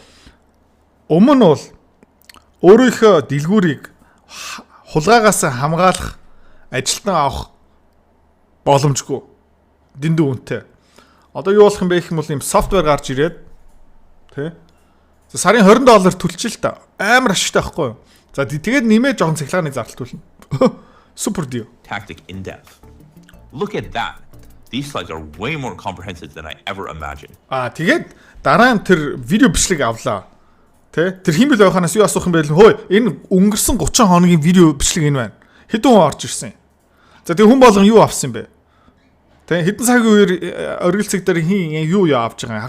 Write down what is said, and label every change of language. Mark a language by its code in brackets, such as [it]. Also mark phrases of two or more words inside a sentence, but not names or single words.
[mn] Өмнө нь бол өөрийнхөө дэлгүүрийг хулгайгаас хамгаалах ажилтнаа авах боломжгүй. Дэндүү үнэтэй. Одоо юу болох юм бэ гэх юм бол ийм софтвер гарч ирээд тий. За сарын $20 төлчих л та. Амар ашигтай байхгүй юу? За тэгээд нэмээ жоохон цахилгааны зардал төлнө. [en] Super deal. tactic in depth. Look at that. These slides are way more comprehensive than I ever imagined. [mn] Тэгээд дараа нь тэр видео бичлэг авлаа. Тэ? Тэр хиймэл байханаас юу асуух юм бэ? Хөөе, энэ өнгөрсөн 30 хоногийн видео бичлэг энэ байна. Хэдэн хүн орж ирсэн. За тэг хүн болгон юу авсан бэ? Тэ? Хэдэн цагийн үеэр оргил цаг дээр хин юу авч байгаа юм?